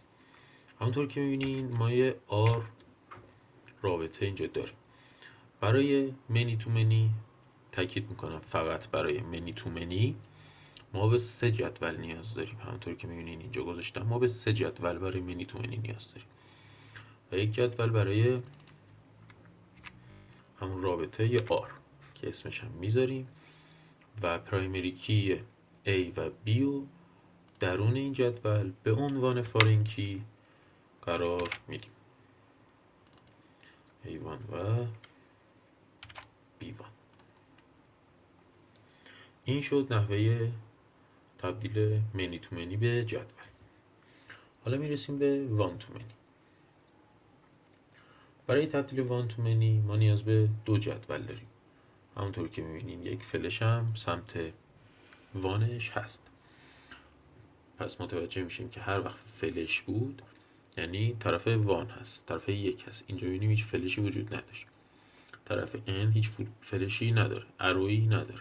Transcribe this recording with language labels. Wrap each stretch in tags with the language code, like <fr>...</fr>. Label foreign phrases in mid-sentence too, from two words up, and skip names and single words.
<fa>همونطور که میبینین ما یه R رابطه اینجا داریم. برای</fa> <en>many to many</en> <fa>تاکید میکنم فقط برای</fa> <en>many to many</en> <fa>ما به 3 جدول نیاز داریم. همونطور که میبینین اینجا گذاشتم ما به 3 جدول برای</fa> <en>many to many</en> <fa>نیاز داریم و یک جدول برای همون رابطه ی R که اسمش هم میذاریم و</fa> <en>primary key</en> <fa>A و B رو درون این جدول به عنوان</fa> <en>foreign key</en> <fa>قرار میدیم، A1 و B1. این شد نحوه تبدیل</fa> <en>many to many</en> <fa>به جدول. حالا میرسیم به</fa> <en>one to many.</en> <fa>برای تبدیل</fa> <en>one to many</en> <fa>ما نیاز به 2 جدول داریم. همونطور که میبینین یک فلش هم سمت وانش هست. پس متوجه میشیم که هر وقت فلش بود یعنی طرف وان هست، طرف یک هست. اینجا میبینیم هیچ فلشی وجود نداشت. طرف N هیچ فلشی نداره، ارویی نداره.</fa>